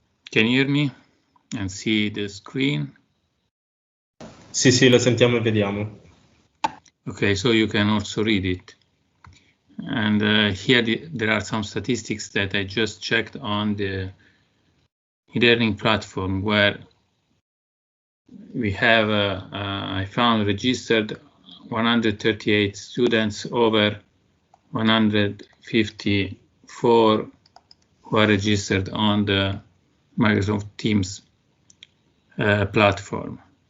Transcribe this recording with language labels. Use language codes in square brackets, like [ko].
[en] Can you hear me and see the screen? [it] Sì, la sentiamo e vediamo. [en] Okay, so you can also read it. And here there are some statistics that I just checked on the e-learning platform, where we have, I found registered 138 students over 154 who are registered on the Microsoft Teams platform.